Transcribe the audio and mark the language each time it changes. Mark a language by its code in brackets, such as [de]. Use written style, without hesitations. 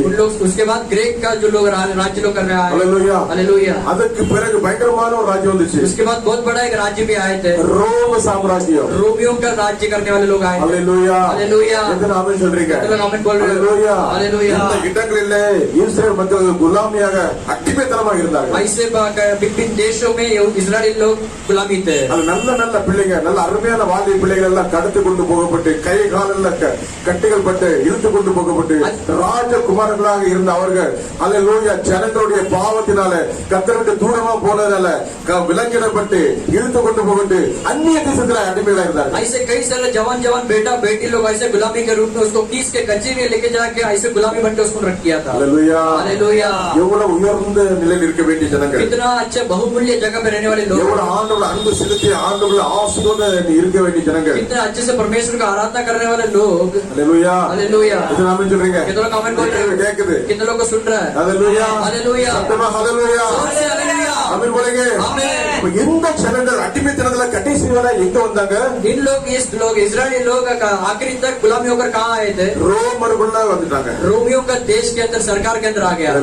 [hi] उन लोग उसके बाद ग्रीक का जो लोग राज्य लोग करने आए, [ta] அல்லேலூயா [hi] हालेलुया। [ta] அதுக்கு பிறகு பயங்கரமான ஒரு ராஜ்யம் வந்துச்சு [hi] उसके बाद बहुत बड़ा एक राज्य भी आए थे, [ta] ரோம சாம்ராஜ்யம் [hi] रोमियो का राज्य करने वाले लोग आए थे, [ta] அல்லேலூயா [hi] हालेलुया। [ta] எத்தனை ஆமென் சொல்றீங்க [hi] कितने लोग आमीन बोल रहे हो? [ta] அல்லேலூயா [hi] हालेलुया। [ta] இந்த இடங்களிலே இஸ்ரேல் மக்கள் குலாமியாக அடிமைத்தனமாக இருந்தார்கள் [hi] ऐसे विभिन्न देशों में इजरायली लोग गुलामी थे। [ta] அது நல்ல நல்ல பிள்ளைங்க நல்ல அருமையான வாலிப பிள்ளைகள் எல்லாம் கடத்து கொண்டு போகப்பட்டு கை காலில் கட்டுகள் பட்டு இழுத்து கொண்டு போகப்பட்டு ராஜகுமாரர்களாக இருந்த அவர்கள் அல்லேலூயா ஜனங்களுடைய பாவத்தினால கர்த்தருக்கு தூரமா போனதால விலங்கிடப்பட்டு இழுத்து கொண்டு போகப்பட்டு அந்நிய தேசத்துல அடிமைகளா இருந்தார்கள் [hi] ऐसे कई सारे जवान बेटा बेटी लोग ऐसे गुलामी के रूप में उसको खींच के कच्चे में लेके जाके ऐसे गुलामी बन के उसको रख किया था। [ta] அல்லேலூயா [hi] हालेलुया। [ta] எவ்வளவு உயர்ந்த நிலையில் இருக்க வேண்டிய ஜனங்கள் [hi] कितना अच्छे बहुमूल्य जगह पे रहने वाले लोग, [ta] எவ்வளவு ஆண்டவர் அன்பு செலுத்தி ஆண்டவர் ஆசீர்வாத இருக்க வேண்டிய ஜனங்கள் [hi] कितना अच्छे से परमेश्वर का आराधना करने वाले लोग, [ta] அல்லேலூயா [hi] हालेलुया। [ta] இது நாம சொல்றீங்க [hi] कितने लोग कमेंट बोल रहे हैं? [ta] கேக்குது [hi] कितने लोग को सुन रहा है? [ta] அல்லேலூயா [hi] हालेलुया, [ta] சத்தமா அல்லேலூயா [hi] जोर से हालेलुया, [ta] ஆமென் போலங்க [hi] आमीन। [ta] இப்ப இந்த ஜனங்கள் அடிமைத்தனத்துல கடைசி வரை எங்க வந்தாங்க [hi] इन लोग इजरायली लोग आखिरी तक गुलामी होकर कहाँ आए थे? [ta] ரோமருக்குள்ள வந்துட்டாங்க [hi] रोमियो का देश के अंदर सरकार के अंदर आ गया।